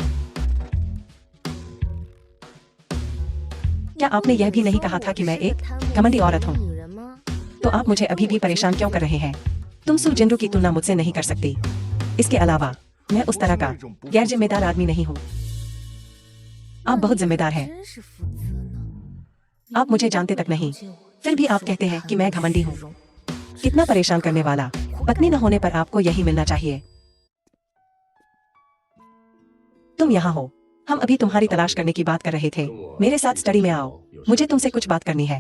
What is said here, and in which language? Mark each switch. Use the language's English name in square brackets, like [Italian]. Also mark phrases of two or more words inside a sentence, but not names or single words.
[Hindi] क्या आपने यह भी नहीं कहा था कि मैं एक घमंडी औरत हूँ? [Chinese] 女人吗？ [Hindi] तो आप मुझे अभी भी परेशान क्यों कर रहे हैं? तुम सु जिंदू की तुलना मुझसे नहीं कर सकती। इसके अलावा मैं उस तरह का गैर जिम्मेदार आदमी नहीं हूँ। आप बहुत जिम्मेदार हैं। [Chinese] 真是负责呢。 [Hindi] आप मुझे जानते तक नहीं, फिर भी आप कहते हैं कि मैं घमंडी हूँ। कितना परेशान करने वाला। पत्नी न होने पर आपको यही मिलना चाहिए। तुम यहाँ हो। हम अभी तुम्हारी तलाश करने की बात कर रहे थे। मेरे साथ स्टडी में आओ। मुझे तुमसे कुछ बात करनी है।